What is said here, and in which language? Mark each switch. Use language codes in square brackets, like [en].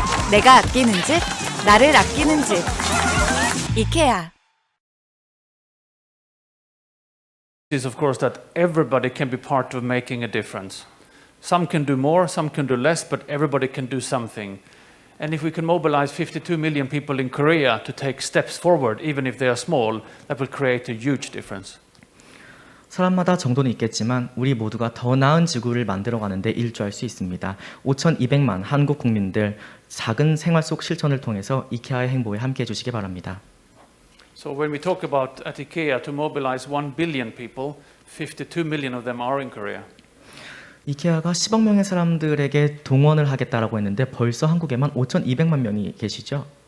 [ko] 내가 아끼는 집, 나를 아끼는 집. 이케아. [en] Is of course that everybody can be part of making a difference. Some can do more, some can do less, but everybody can do something. And if we can mobilize 52 million people in Korea to take steps forward, even if they are small, that will create a huge difference. [ko] 사람마다 정도는 있겠지만 우리 모두가 더 나은 지구를 만들어가는 데 일조할 수 있습니다. 5,200만 한국 국민들 작은 생활 속 실천을 통해서 이케아의 행보에 함께해 주시기 바랍니다. [en] So when we talk about at IKEA to mobilize 1 billion people, 52 million of them are in Korea. [ko] 이케아가 10억 명의 사람들에게 동원을 하겠다라고 했는데 벌써 한국에만 5,200만 명이 계시죠?